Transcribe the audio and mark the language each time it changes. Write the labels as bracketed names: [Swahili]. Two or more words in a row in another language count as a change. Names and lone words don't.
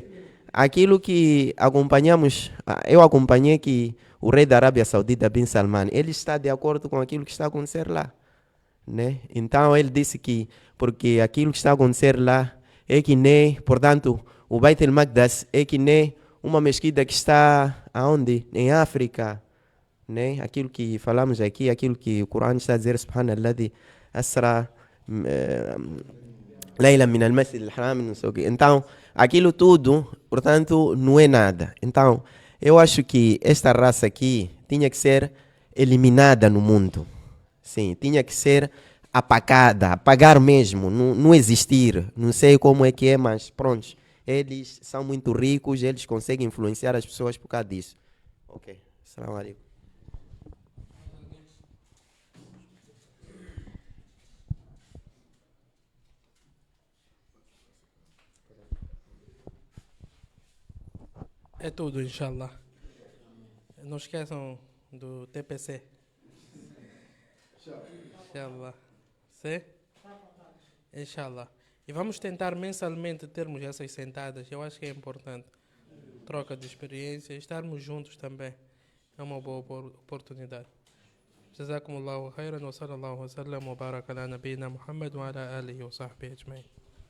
[Portuguese] Aquilo que acompanhamos, eu acompanhei que o rei da Arábia Saudita, Bin Salman, ele está de acordo com aquilo que está a acontecer lá, né? Então, ele disse que, porque aquilo que está a acontecer lá é que nem, portanto, o Beit el-Maqdas é que nem uma mesquita que está aonde? Em África, né? Aquilo que falamos aqui, aquilo que o Corão está a dizer, [Arabic] سبحان الله أسرى ليلا من المسجد الحرام, [Portuguese] não sei o quê. Então, aquilo tudo, portanto, não é nada. Então, eu acho que esta raça aqui tinha que ser eliminada no mundo. Sim, tinha que ser apagada, apagar mesmo, não existir. Não sei como é que é, mas pronto. Eles são muito ricos, eles conseguem influenciar as pessoas por causa disso. Ok, [Arabic] السلام عليكم. [Portuguese] É tudo, inshallah. Não esqueçam do TPC. Inshallah. Sim? Inshallah. E vamos tentar mensalmente termos essas sentadas. Eu acho que é importante. Troca de experiência. Estarmos juntos também. É uma boa oportunidade. [Arabic] جزاكم الله خيرا وصلى الله وسلم وبارك على نبينا محمد وعلى آله وصحبه أجمعين.